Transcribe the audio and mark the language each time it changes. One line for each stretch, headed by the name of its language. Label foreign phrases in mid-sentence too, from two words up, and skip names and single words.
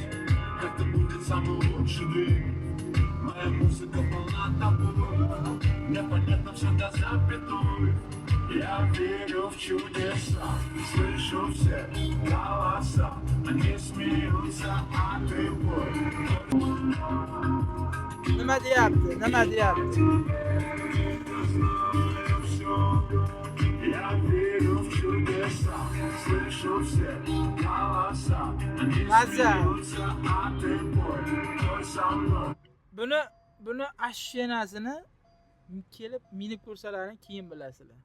Russian: Это будет самый лучший день. Моя музыка полна тобой. Непонятно все до запятой. Я верю в чудеса. Слышу все голоса. Они смеются, а ты бой.
Uzbek: Nima deyapti?
Russian: Я верю в чудеса, слышу все голоса. Они
Uzbek: Maza.
Russian: смеются, а ты бой, той со мной.
Uzbek: Buni ashshenasini kelib minib ko'rsalaring keyin bilasizlar.